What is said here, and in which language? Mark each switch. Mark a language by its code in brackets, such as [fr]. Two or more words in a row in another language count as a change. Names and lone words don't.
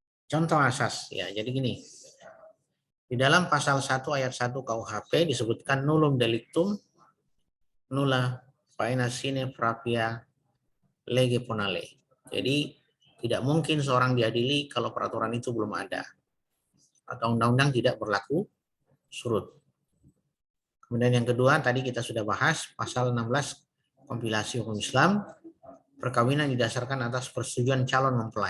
[id] Contoh asas ya. Jadi gini. Di dalam pasal 1 ayat 1 KUHP disebutkan [la] nullum delictum nulla faena sine praevia lege ponale. [id] Jadi tidak mungkin seorang diadili kalau peraturan itu belum ada atau undang-undang tidak berlaku surut. Kemudian yang kedua tadi kita sudah bahas pasal 16 kompilasi hukum Islam, perkawinan didasarkan atas persetujuan calon mempelai.